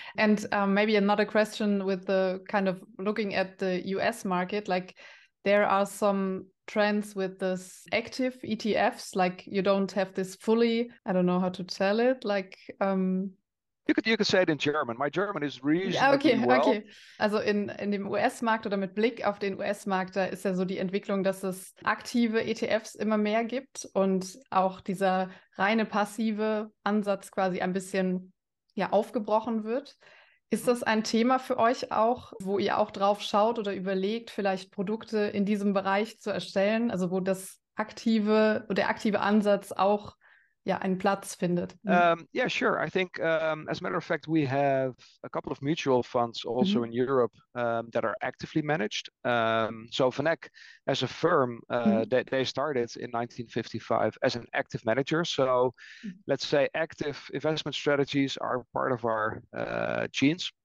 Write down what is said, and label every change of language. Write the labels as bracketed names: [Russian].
[English] And maybe another question with the kind of looking at the US market, like there are some trends with this active ETFs, like you don't have this fully, I don't know how to tell it, like You could say it in German. My German is reasonably well. Okay. [German] Also in dem US-Markt oder mit Blick auf den US-Markt, da ist ja so die Entwicklung, dass es aktive ETFs immer mehr gibt und auch dieser reine passive Ansatz quasi ein bisschen aufgebrochen wird. Ist das ein Thema für euch auch, wo ihr auch drauf schaut oder überlegt, vielleicht Produkte in diesem Bereich zu erstellen, also wo der aktive Ansatz auch einen Platz findet? [English] Yeah, sure. I think, as a matter of fact, we have a couple of mutual funds also in Europe that are actively managed. So VanEck, as a firm, they started in 1955 as an active manager. So let's say active investment strategies are part of our genes.